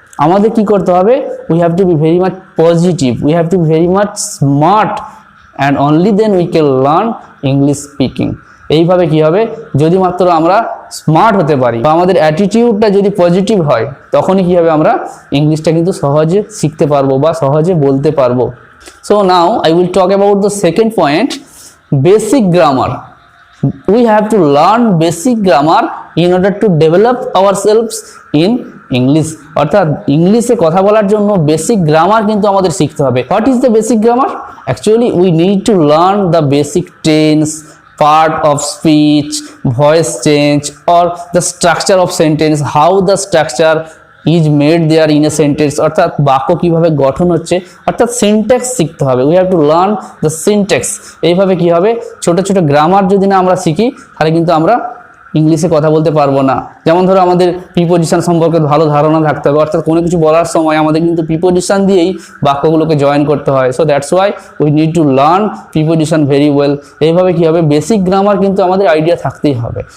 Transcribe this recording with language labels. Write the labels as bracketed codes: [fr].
[bn] আমাদের কি করতে হবে, [en] We have to be very much positive, we have to be very much smart and only then we can learn English speaking. [bn] এইভাবে কি হবে, যদি মাত্র আমরা স্মার্ট হতে পারি বা আমাদের অ্যাটিটিউডটা যদি পজিটিভ হয় তখনই কি হবে, আমরা ইংলিশটা কিন্তু সহজে শিখতে পারবো বা সহজে বলতে পারবো। [en] So now I will talk about the second point, basic grammar. We have to learn basic grammar in order to develop ourselves in English, [bn] অর্থাৎ ইংলিশে কথা বলার জন্য বেসিক গ্রামার কিন্তু আমাদের শিখতে হবে। [en] What is the basic grammar? Actually we need to learn the basic tense, part of speech, voice change or the structure of sentence, how the structure is made there in a sentence, [bn] অর্থাৎ বাক্য কিভাবে গঠন হচ্ছে, অর্থাৎ syntax শিখতে হবে। [en] We have to learn the syntax. [bn] এইভাবে কি হবে, ছোট ছোট গ্রামার যদি না আমরা শিখি তাহলে কিন্তু আমরা ইংলিশে কথা বলতে পারবো না। যেমন ধরো আমাদের প্রিপোজিশন সম্পর্কে ভালো ধারণা থাকতে হবে, অর্থাৎ কোনো কিছু বলার সময় আমাদের কিন্তু প্রিপোজিশন দিয়েই বাক্যগুলোকে জয়েন করতে হয়। [en] So that's why we need to learn preposition very well. [bn] এইভাবে কি হবে, বেসিক গ্রামার কিন্তু আমাদের আইডিয়া থাকতেই হবে।